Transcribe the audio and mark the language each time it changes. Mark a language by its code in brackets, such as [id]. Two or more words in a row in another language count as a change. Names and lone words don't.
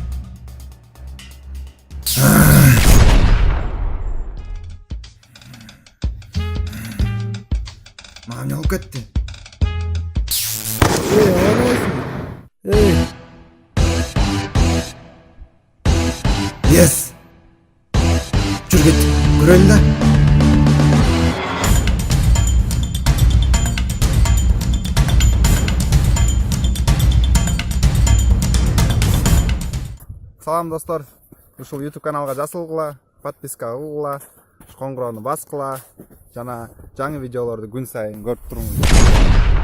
[kk] Маған не болып кетті? Ей, ауырмайсың? Ей. [en] Yes! [kk] Жүр кет, көрелі да. [ky] Салам достор, ушул YouTube каналга жазылгыла, подписка кылгыла, коңгуроону баскыла, жана жаңы видеолорду күн сайын көрүп туруңуздар.